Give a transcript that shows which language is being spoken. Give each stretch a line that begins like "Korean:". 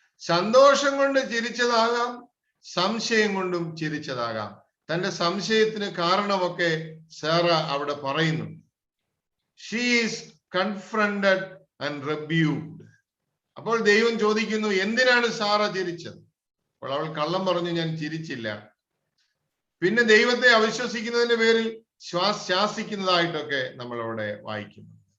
Malayalam: സന്തോഷം കൊണ്ട് ചിരിച്ചതാകാം, സംശയം കൊണ്ടും ചിരിച്ചതാകാം. തന്റെ സംശയത്തിന് കാരണമൊക്കെ സാറ അവിടെ പറയുന്നു.
English: She is confronted and rebuked.
Malayalam: അപ്പോൾ ദൈവം ചോദിക്കുന്നു, എന്തിനാണ് സാറ ചിരിച്ചത്? അപ്പോൾ അവൾ കള്ളം പറഞ്ഞു, ഞാൻ ചിരിച്ചില്ല. പിന്നെ ദൈവത്തെ അവിശ്വസിക്കുന്നതിന്റെ പേരിൽ ശാസിക്കുന്നതായിട്ടൊക്കെ നമ്മൾ അവിടെ വായിക്കുന്നു.